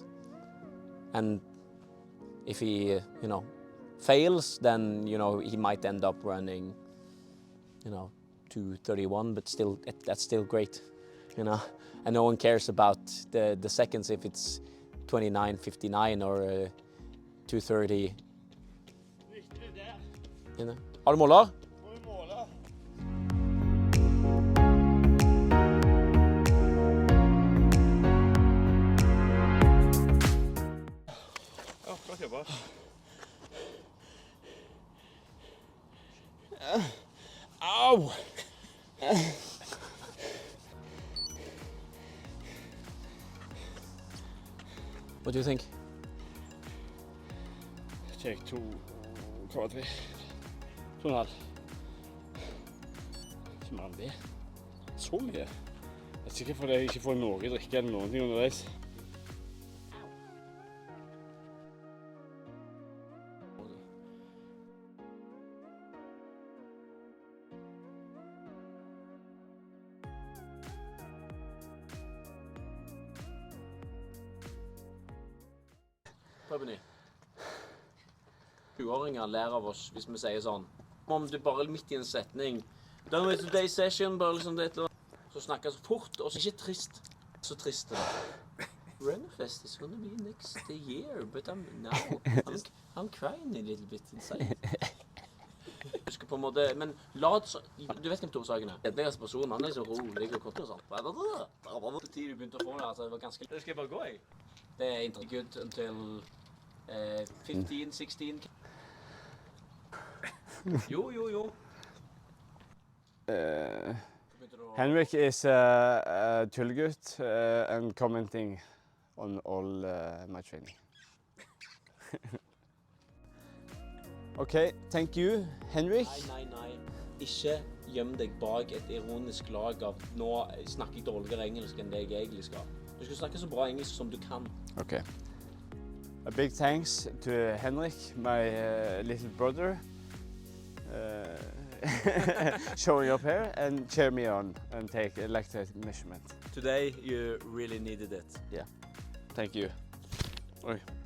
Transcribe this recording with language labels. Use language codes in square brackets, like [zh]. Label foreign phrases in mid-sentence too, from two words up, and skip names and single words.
[en] And if he, fails, then, he might end up running, 2:31, but still, that's still great, And no one cares about the seconds if it's 29:59 or 2:30. [no] Har du måler? Flott jobba. Au! [en] What do you think? Check 2,3. 2,5. [no] Ikke mer enn det. Så mye. Jeg er sikker fordi jeg ikke får noe drikke eller noen ting underveis. Prøv på ny. 20-åringer lærer av oss hvis vi sier sånn. Om du bare midt i en setning, [en] done with today's session, [no] bare liksom det eller så snakker så fort, og så ikke trist. Så trist det da. [en] Runnerfest is gonna be next year, but I'm crying a little bit inside. [no] Husker på en måte, men du vet hvem Torshagen er? Den personen, han er så rolig og kort og sånn. Det tid du begynte å få det, altså det var ganske... Det skal jeg bare gå, jeg. Det er ikke [en] good until [no] 15, 16. Jo. [en] Henrik is a tullgutt and commenting on all my training. Okay, thank you, Henrik. [no] Nei. Ikke gjem deg bak et ironisk lag av nå snakker jeg dårligere engelsk enn det jeg egentlig skal. Du skal snakke så bra engelsk som du kan. [en] Okay. A big thanks to Henrik, my little brother, showing up here and cheer me on and take a lactate measurement. Today you really needed it. Yeah. Thank you. Oi.